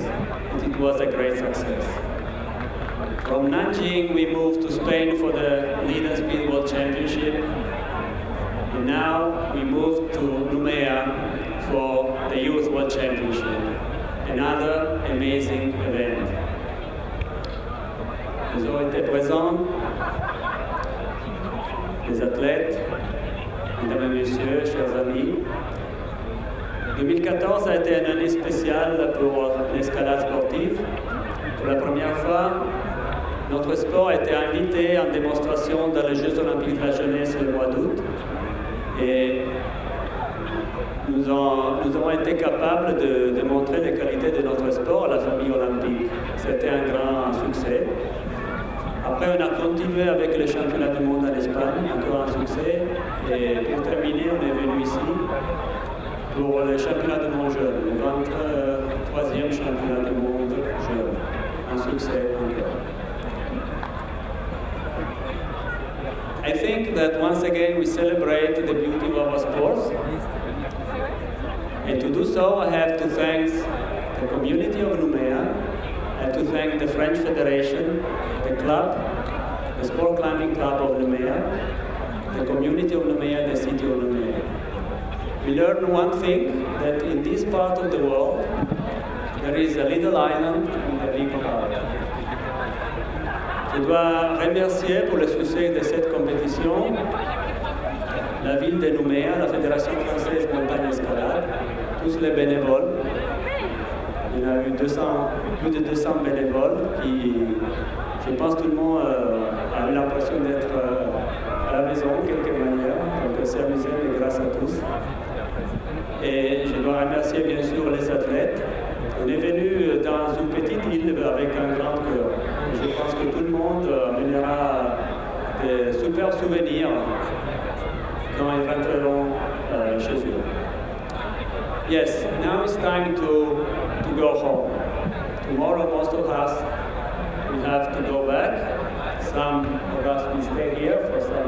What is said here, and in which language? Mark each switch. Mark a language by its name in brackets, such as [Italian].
[English] And it was a great success. From Nanjing, we moved to Spain for the Lead and Speed World Championship. And now we moved to Noumea for the Youth World Championship. Another amazing event. [French] Nous avons été présents, les athlètes, mesdames et messieurs, chers amis. 2014 a été une année spéciale pour l'escalade sportive. Pour la première fois, notre sport a été invité en démonstration dans les Jeux Olympiques de la Jeunesse le mois d'août. Et nous avons été capables de démontrer les qualités de notre sport à la famille olympique. C'était un grand succès. Après, on a continué avec les championnats du monde en Espagne, encore un succès. Et pour terminer, on est venu ici pour le championnat du monde jeune, le 23e championnat du monde jeune. Un succès encore. [English] I think that once again we celebrate the beauty of our sports. And to do so, I have to thank the community of Noumea. I have to thank the French Federation, the club, the Sport Climbing Club of Noumea, the community of Noumea, the city of Noumea. We learned one thing, that in this part of the world, there is a little island in the big heart. [French] Je dois remercier pour le succès de cette compétition la ville de Noumea, la Fédération française montagne escalade, tous les bénévoles. Il y en a eu plus de 200 bénévoles qui, je pense, tout le monde a eu l'impression d'être à la maison, de quelque manière. Donc, c'est amusé, mais grâce à tous. Et je dois remercier bien sûr les athlètes. On est venu dans une petite île avec un grand cœur. Je pense que tout le monde amènera des super souvenirs quand ils rentreront chez eux. [English] Yes, now it's time to go home. Tomorrow most of us will have to go back. Some of us will stay here for